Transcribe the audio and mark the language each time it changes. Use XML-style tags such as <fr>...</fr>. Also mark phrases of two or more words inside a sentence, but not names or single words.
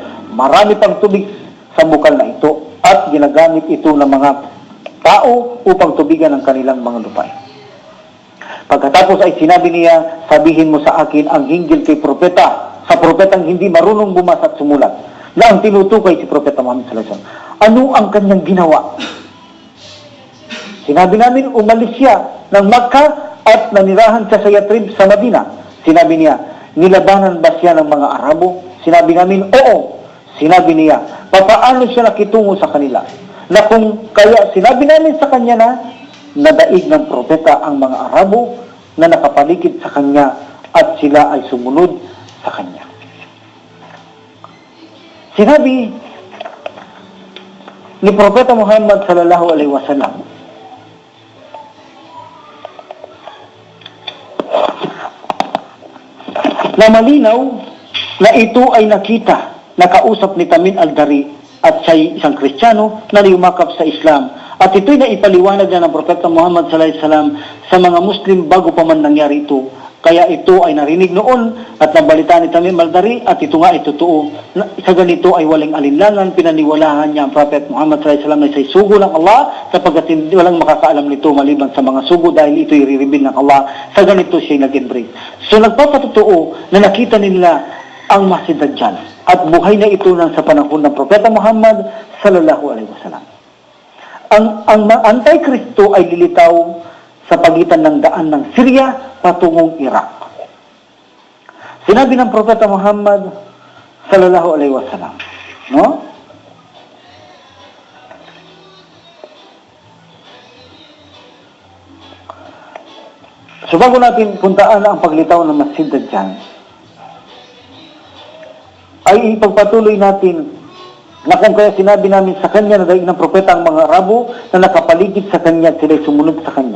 <tl>Marami pang tubig sa bukal na ito at ginagamit ito ng mga tao upang tubigan ang kanilang mga lupain. Pagkatapos ay sinabi niya, sabihin mo sa akin ang hinggil kay propeta, sa propetang hindi marunong bumasa at sumulat, na ang tinutukoy si Propeta Muhammad</tl> <ar>صلى الله عليه وسلم.</ar> <tl>Ano ang kanyang ginawa? Sinabi namin, umalis siya ng Makkah at nanirahan siya sa Yatrib sa Madina. Sinabi niya, nilabanan ba siya ng mga Arabo? Sinabi namin, oo. Sinabi niya, papaano siya nakitungo sa kanila? Na kung kaya sinabi namin sa kanya na nadaig ng propeta ang mga Arabo na nakapaligid sa kanya at sila ay sumunod sa kanya. Sinabi ni Propeta Muhammad</tl> <ar>صلى الله عليه وسلم,</ar> <tl>na malinaw na ito ay nakita, nakausap ni Tamim al-Dari at siya isang Kristiyano na yumakap sa Islam. At ito'y naipaliwanag na ng Propeta Muhammad</tl> <ar>صلى الله عليه وسلم</ar> <tl>sa mga Muslim bago pa man nangyari ito. Kaya ito ay narinig noon at nabalita ni Tamim al-Dari at ito nga ay totoo. Sa ganito ay walang alinlangan, pinaniwalahan niya ang Prophet Muhammad</tl> <ar>صلى الله عليه وسلم</ar> <tl>na isa'y sugo ng Allah sapagkat walang makakaalam nito maliban sa mga sugo dahil ito'y riribin ng Allah. Sa ganito siya'y nag-embrace. So nagpapatotoo na nakita nila ang Masih Dajjal at buhay na ito nang sa panahon ng Propeta Muhammad</tl> <ar>صلى الله عليه وسلم.</ar> <tl>Ang Antikristo ay lilitaw sa pagitan ng daan ng Syria patungong Iraq. Sinabi ng Propeta Muhammad</tl> <ar>صلى الله عليه وسلم,</ar> <tl>no? So bago natin puntaan ang paglitaw ng Masih Dajjal, ay ipagpatuloy natin na kung kaya sinabi namin sa kanya na daig ng propeta ang mga Arabo na nakapaligid sa kanya at sila'y sumunod sa kanya.</tl>